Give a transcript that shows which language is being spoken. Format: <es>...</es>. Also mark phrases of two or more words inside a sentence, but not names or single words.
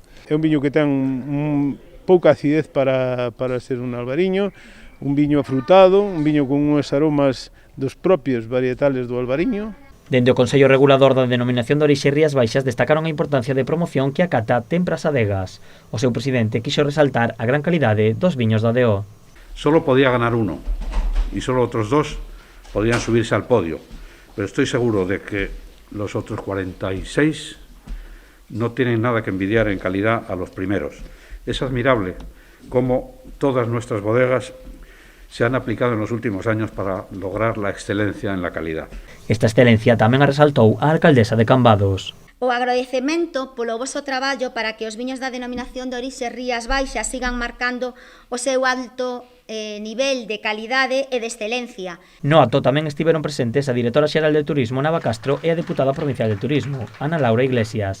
<gl>É un viño que ten pouca acidez para ser un albariño, un viño afrutado, un viño con unhos aromas dos propios varietales do albariño. Dende o Consello Regulador da Denominación de Orixe Rías Baixas destacaron a importancia de promoción que a cata ten para as adegas. O seu presidente quixo resaltar a gran calidade dos viños da DO.</gl> <es>Solo podía ganar uno, y solo otros dos podrían subirse al podio, pero estoy seguro de que los otros 46 no tienen nada que envidiar en calidad a los primeros. Es admirable cómo todas nuestras bodegas se han aplicado en los últimos años para lograr la excelencia en la calidad.</es> <gl>Esta excelencia tamén a resaltou a alcaldesa de Cambados. O agradecemento polo voso traballo para que os viños da Denominación de Orixe Rías Baixas sigan marcando o seu alto nivel de calidade e de excelencia. No acto tamén estiveron presentes a directora xeral de Turismo, Nava Castro, e a deputada provincial de Turismo, Ana Laura Iglesias.</gl>